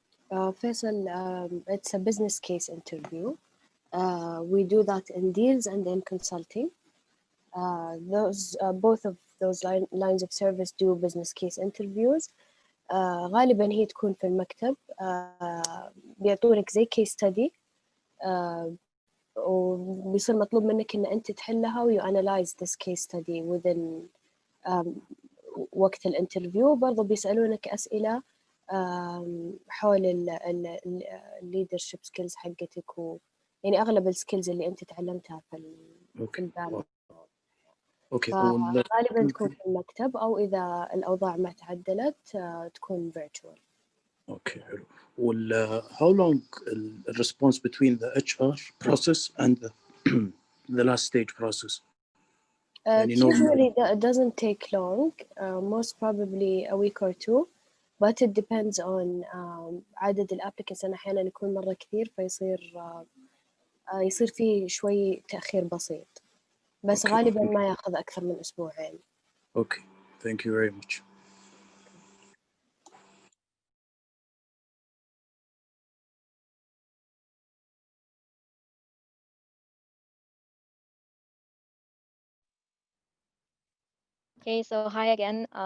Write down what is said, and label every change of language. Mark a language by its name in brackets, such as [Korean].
[English] Faisal, it's a business case interview. We do that in deals and in consulting. Both of those lines of service do business case interviews. [Arabic] غالبا هي تكون في المكتب. بيعطونك زي case study وبيصير مطلوب منك إن أنت تحلها و you analyze this case study within وقت الانترفيو. برضو بيسألونك أسئلة حول leadership skills حقتك يعني أغلب السكيلز اللي أنت تعلمتها في البال. غالبا تكون في المكتب، أو إذا الأوضاع ما تعدلت تكون virtual. [English] Okay. Well, how long the response between the HR process and the last stage process? Usually it doesn't take long, most probably a week or two, but it depends on عدد الابليكنتس. [Arabic] أحيانا يكون مرة كثير يصير فيه شوي تأخير بسيط، بس غالبا ما يأخذ أكثر من أسبوعين. [English] Okay, thank you very much. Okay, so hi again.